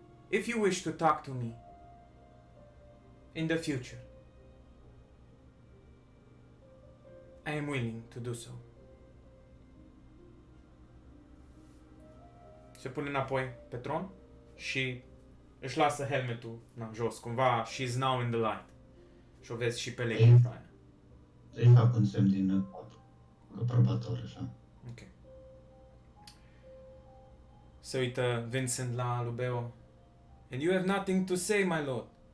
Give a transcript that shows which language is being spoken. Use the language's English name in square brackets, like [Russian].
[English] If you wish to talk to me in the future, I am willing to do so. [Romanian] Se pune înapoi pe tron și își lasă helmetul jos, cumva [English] she's now in the light. [Romanian] Și o vezi și pe Lady Freya. Îi fac un semn din aprobator, așa. Ok. Se uită Vincent la Lubeo. [English] And you have nothing to say, my lord.